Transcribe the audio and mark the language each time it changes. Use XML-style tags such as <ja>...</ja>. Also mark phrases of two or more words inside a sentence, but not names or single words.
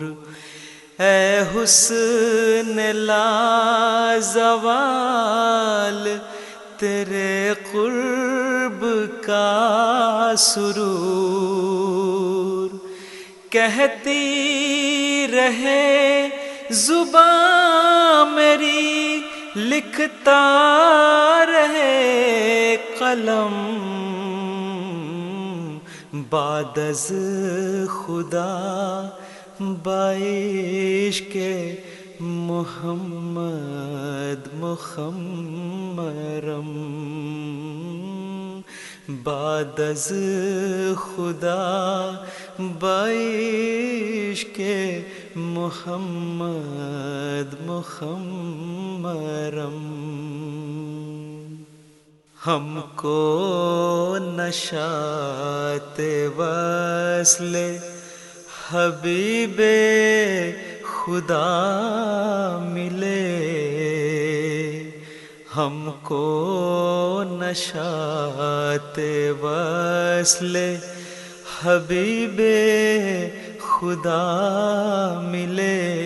<ur>اے حسن لازوال تیرے قرب کا سرور، کہتی رہے زبان میری، لکھتا رہے قلم۔</ur> <fa>بعد از خدا بعشق محمد مخمرم، بعد از خدا بعشق محمد مخمرم۔</fa> <ur>ہم کو نشاط وصل حبیب خدا ملے، ہم کو نشاط وصل حبیب خدا ملے،</ur>